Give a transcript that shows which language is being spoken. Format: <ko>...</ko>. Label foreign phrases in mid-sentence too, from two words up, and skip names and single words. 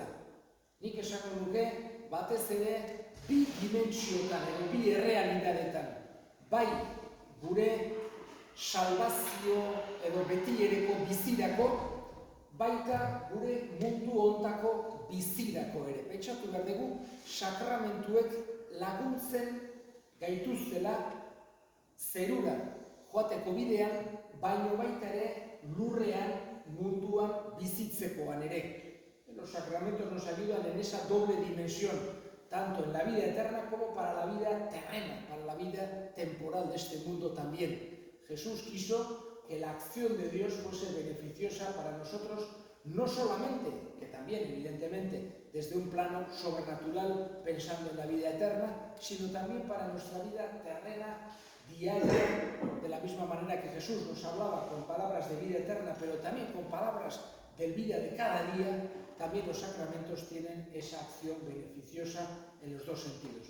<eu>Nik esako nuke batez ere bi dimentsioetan edo bi errealitateetan, bai gure salbazio edo betiereko bizirako, baita gure mundu hontako bizirako ere. Pentsatu behar dugu, sakramentuek laguntzen gaituztela zerura joateko bidean, baino baita ere lurrean munduan bizitzekoan ere.</eu> <es>Los sacramentos nos ayudan en esa doble dimensión, tanto en la vida eterna como para la vida terrena, para la vida temporal de este mundo también. Jesús quiso que la acción de Dios fuese beneficiosa para nosotros, no solamente, que también evidentemente desde un plano sobrenatural pensando en la vida eterna, sino también para nuestra vida terrena, diaria, de la misma manera que Jesús nos hablaba con palabras de vida eterna, pero también con palabras del vida de cada día, también los sacramentos tienen esa acción beneficiosa en los dos sentidos.</es>